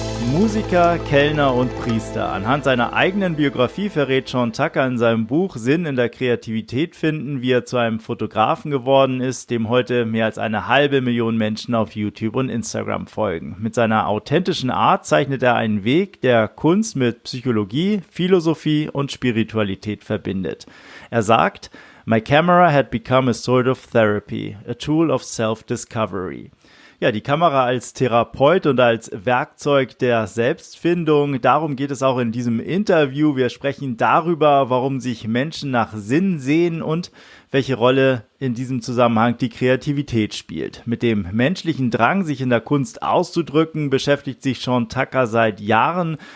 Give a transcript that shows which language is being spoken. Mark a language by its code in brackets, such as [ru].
[de] Musiker, Kellner und Priester. Anhand seiner eigenen Biografie verrät Sean Tucker in seinem Buch Sinn in der Kreativität finden, wie er zu einem Fotografen geworden ist, dem heute mehr als 500.000 Menschen auf YouTube und Instagram folgen. Mit seiner authentischen Art zeichnet er einen Weg, der Kunst mit Psychologie, Philosophie und Spiritualität verbindet. Er sagt, [en] "My camera had become a sort of therapy, a tool of self-discovery." [de] Ja, die Kamera als Therapeut und als Werkzeug der Selbstfindung, darum geht es auch in diesem Interview. Wir sprechen darüber, warum sich Menschen nach Sinn sehen und welche Rolle in diesem Zusammenhang die Kreativität spielt. Mit dem menschlichen Drang, sich in der Kunst auszudrücken, beschäftigt sich Sean Tucker seit Jahren.